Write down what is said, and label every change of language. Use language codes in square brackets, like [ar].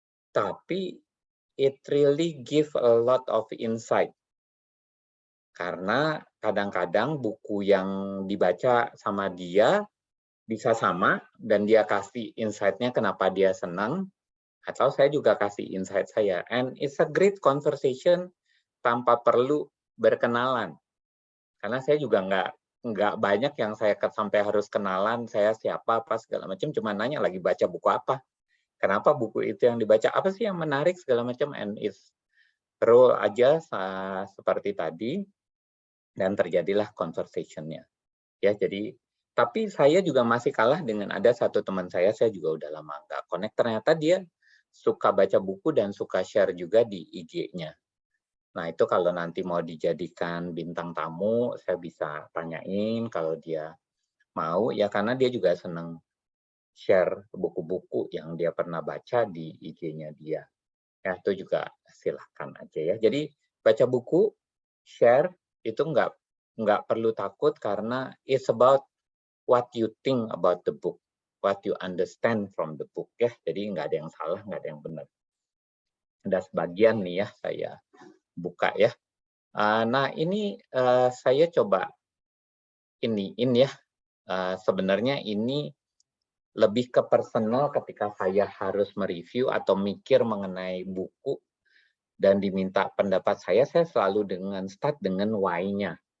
[id] Tapi [en] it really give a lot of insight. [id] Karena kadang-kadang buku yang dibaca sama dia bisa sama, dan dia kasih insight-nya kenapa dia senang, atau saya juga kasih insight saya. [en] And it's a great conversation [id] tanpa perlu berkenalan. Karena saya juga nggak banyak yang saya sampai harus kenalan, saya siapa, apa, segala macam, cuma nanya lagi baca buku apa. Kenapa buku itu yang dibaca, apa sih yang menarik, segala macam, [en] and it's roll [id] aja seperti tadi, dan terjadilah conversation-nya. Ya, jadi tapi saya juga masih kalah dengan ada satu teman saya juga udah lama nggak connect, ternyata dia suka baca buku dan suka share juga di IG-nya. Nah, itu kalau nanti mau dijadikan bintang tamu, saya bisa tanyain kalau dia mau, ya karena dia juga senang share buku-buku yang dia pernah baca di IG-nya dia. Ya, itu juga silahkan aja ya. Jadi baca buku, share, itu nggak perlu takut karena [en] it's about what you think about the book, what you understand from the book ya. [id] Jadi nggak ada yang salah, nggak ada yang benar. Ada sebagian nih ya saya buka ya. Nah ini saya coba ini ya. Sebenarnya ini lebih ke personal ketika saya harus mereview atau mikir mengenai buku dan diminta pendapat saya selalu start dengan why-nya.